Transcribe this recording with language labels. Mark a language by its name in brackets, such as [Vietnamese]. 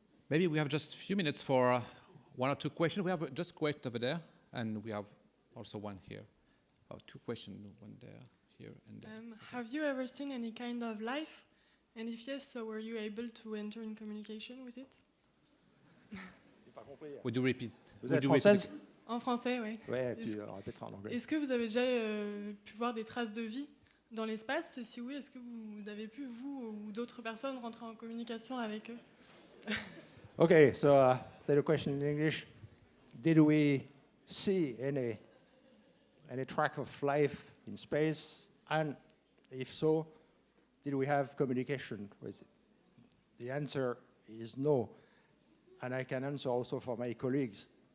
[English] Maybe we have just a few minutes for one or two questions. We have just a question over there, and we have also one here. Oh, two questions, one there, here, and there. Have you ever seen any kind of life? And if yes, so were you able to enter in communication with it? Would you repeat? [French] Vous êtes française? En français, oui. Ouais, tu répéteras en anglais. Est-ce que vous avez déjà pu voir des traces de vie dans l'espace? Et si oui, est-ce que vous avez pu, vous ou d'autres personnes, rentrer en communication avec eux? [English] Okay, so the question in English: did we see any track of life in space? And if so, did we have communication with it? The answer is no. And I can answer also for my colleagues.